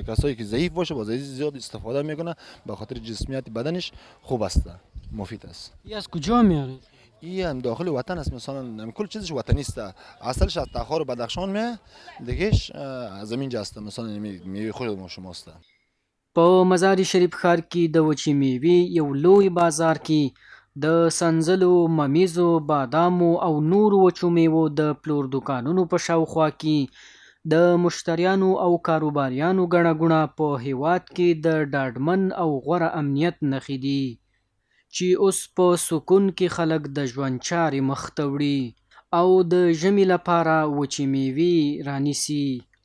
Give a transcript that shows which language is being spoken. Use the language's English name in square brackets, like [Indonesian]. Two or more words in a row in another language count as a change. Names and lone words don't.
[Persian] کسایی که ضعیف باشه با ضعیف زیاد استفاده میکنه به خاطر جسمیت بدنش خوب است، مفید است. ای از کجا میاری؟ این هم داخل وطن است. مثلا کل چیزش وطنی است. اصلش از تخار و بدخشان میه، دیگهش از زمین جاست. مثلا میوه خود ما شماست. [Pashto] په مزار شریف ښار کې د وچې میوې یو لوی بازار کې د سنځلو، ممیزو، بادامو او نورو وچو میوو د پلور دوکانونو په شاوخوا کې د مشتریانو او کاروباریانو ګڼه ګوڼه په هیواد کې د ډاډمن او غوره امنیت نښې دي چې اوس په سکون کې خلک د ژوند چارې مخ ته وړي او د ژمي لپاره وچې میوې رانیسي.